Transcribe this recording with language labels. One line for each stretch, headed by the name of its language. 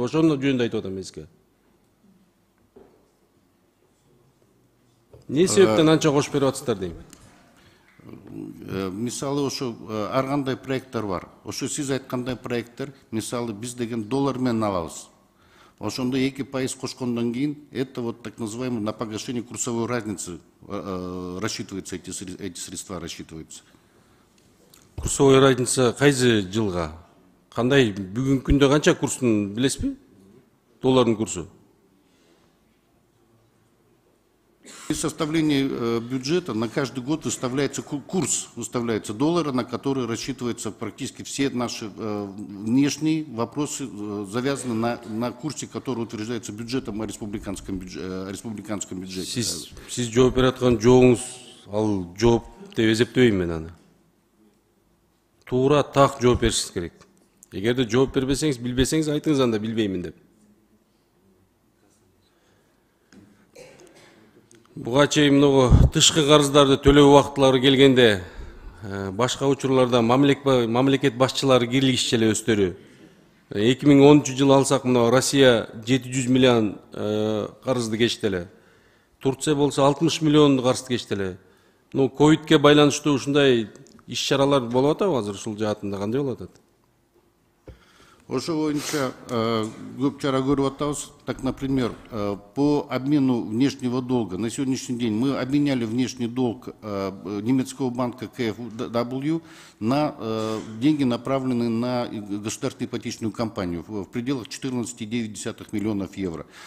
Kyrgyz: Ошону жөнүндө айтып атам мен сизге. Не себептен анча кошуп берип атасыздар дейм. Мисалы ошо ар кандай проекттер бар. Ошо сиз айткандай проекттер, мисалы биз деген доллар менен алабыз. Ошондо 2% кошкондон кийин,
Russian: это вот так называемый на погашение курсовой разницы рассчитываются, эти средства рассчитываются.
Kyrgyz: Курсовой разница кайсы жылга? Кандай бүгүнкү күндө канча курстун билесизби? Доллардын курсу.
Russian: При составлении бюджета на каждый год выставляется курс, выставляется доллара, на который рассчитываются практически все наши внешние вопросы, завязаны на курсе, который утверждается бюджетом о республиканском бюджете.
Kyrgyz: Сиз жооп берип аткан жообуңуз, ал жооп деп эсептебейм мен аны. Туура так жооп беришиңиз керек. Эгерде жооп бербесеңиз, билбесеңиз айтыңыз анда билбеймин деп. Буга чейин многу тышкы карыздарды төлөө убактылары келгенде башка учурларда мамлекет башчылары кирлигишчү эле өздөрү. 2010 жылы алсак, мына Россия 700 миллион карызды кечти эле. Турция болсо 60 миллион карызды кечти эле. Ковидке байланыштуу ушундай иш-чаралар болуп атабы азыр ушул жаатында кандай болуп атат? Ошо боюнча көп чара көрүп атабыз.
Russian: Так, например, по обмену внешнего долга. На сегодняшний день мы обменяли внешний долг немецкого банка KfW на деньги, направленные на государственную ипотечную компанию в пределах 14,9 миллионов евро.